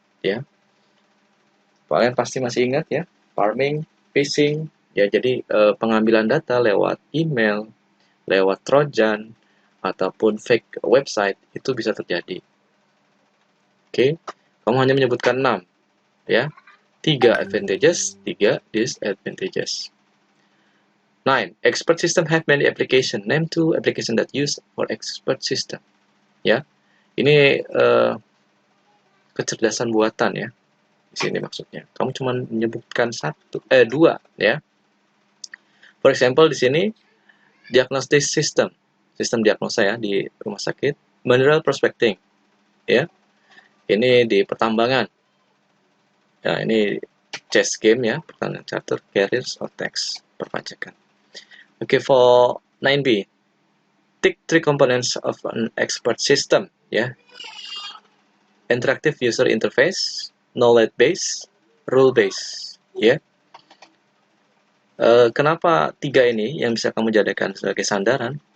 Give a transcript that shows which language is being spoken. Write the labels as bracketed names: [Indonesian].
[Indonesian] Ya, kalian pasti masih ingat ya, farming, phishing, ya jadi pengambilan data lewat email, lewat trojan, ataupun fake website itu bisa terjadi. Oke, kamu hanya menyebutkan 6, ya, 3 advantages, 3 disadvantages. 9. [English] Expert system have many application. Name 2 application that use for expert system. [Indonesian] Ya, ini kecerdasan buatan ya. Di sini maksudnya. Kamu cuma menyebutkan 2 ya. [English] For example [Indonesian] di sini diagnostic system, sistem diagnosa ya di rumah sakit. Mineral prospecting, ya. Ini di pertambangan. Ya, ini chess game ya, pertanyaan charter, carriers or tax, perpajakan. [English] Okay, for 9B, tick 3 components of an expert system, ya. Interactive user interface, knowledge base, rule base, ya. [Indonesian] Kenapa 3 ini yang bisa kamu jadikan sebagai sandaran?